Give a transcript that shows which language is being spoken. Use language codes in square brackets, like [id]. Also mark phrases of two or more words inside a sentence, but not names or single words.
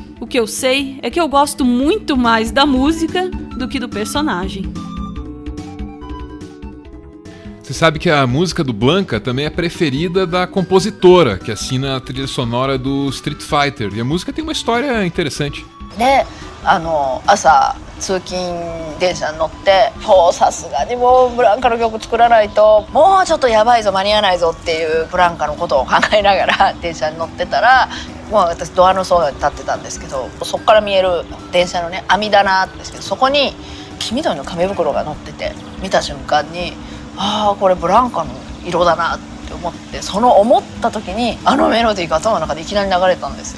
[pt] O que eu sei é que eu gosto muito mais da música do que do personagem. Você sabe que a música do Blanka também é preferida da compositora, que assina a trilha sonora do Street Fighter. E a música tem uma história interessante. [ja] 朝通勤電車に乗ってさすがにもうブランカの曲作らないともうちょっとやばいぞ間に合わないぞっていうブランカのことを考えながら電車に乗ってたら、もう私ドアのそばに立ってたんですけど、そこから見える電車のね網棚ですけど、そこに黄緑の紙袋が乗ってて、見た瞬間にこれブランカの色だなって思って、その思った時にあのメロディーが頭の中でいきなり流れたんですよ。